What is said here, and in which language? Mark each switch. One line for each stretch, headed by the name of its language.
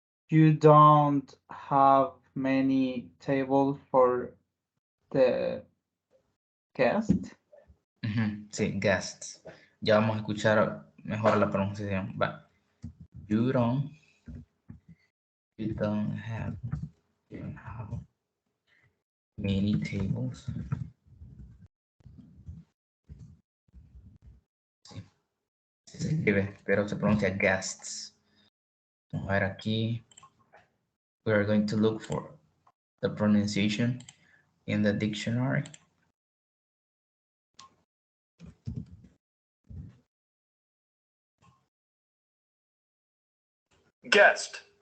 English: You don't have many tables for the guest.
Spanish: Sí, guests. Ya vamos a escuchar mejor la pronunciación. Va.
English: You don't have many tables.
Spanish: Sí, sí se escribe, pero se pronuncia guests. Vamos a ver aquí.
English: We are going to look for the pronunciation in the dictionary. Guest.